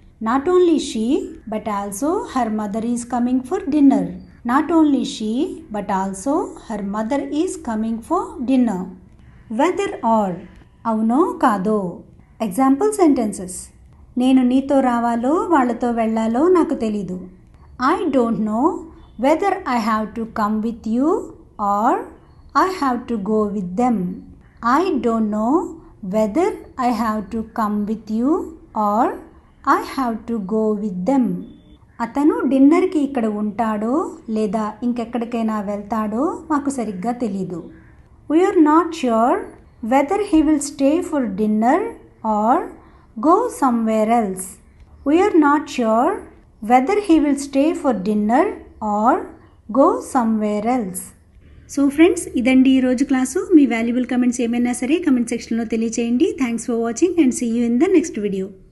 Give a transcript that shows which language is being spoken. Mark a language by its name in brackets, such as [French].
[English] Not only she but also her mother is coming for dinner. Not only she but also her mother is coming for dinner. Whether or, [Telugu] అవునో కాదో. Example sentences. నేను నీతో రావాలో వాళ్ళతో వెళ్ళాలో నాకు తెలీదు. [English] I don't know whether I have to come with you or I have to go with them. I don't know whether I have to come with you or I have to go with them. [Telugu] అతను డిన్నర్కి ఇక్కడ ఉంటాడో లేదా ఇంకెక్కడికైనా వెళ్తాడో మాకు సరిగ్గా తెలీదు. [English] We are not sure whether he will stay for dinner or go somewhere else. We are not sure whether he will stay for dinner or go somewhere else. [Telugu] So friends, ఇదండి ఈరోజు క్లాసు. మీ valuable comments ఏమైనా సరే comment సెక్షన్లో తెలియచేయండి. [English] Thanks for watching and see you in the next video.